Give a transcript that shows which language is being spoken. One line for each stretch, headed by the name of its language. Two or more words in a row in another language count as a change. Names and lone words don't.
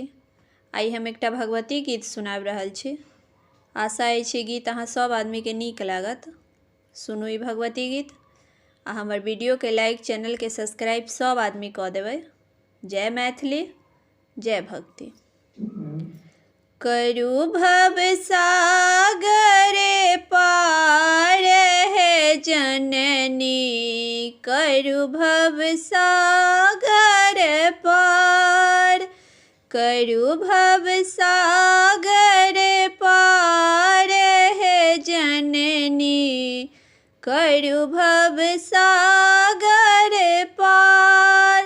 Maithili: आई हम एकटा भगवती गीत सुनाबि रहल छी। आशा अछि गीत अहाँ सब आदमी के नीक लागत। सुनू ई भगवती गीत आ हमर वीडियो के लाइक, चैनल के सब्सक्राइब सब आदमी कऽ देबै। जय मैथिली, जय भक्ति। करू भव सागरे पार है जननी, करू भव सागर पार, करू भव सागर पार है जननी, करू भव सागर पार।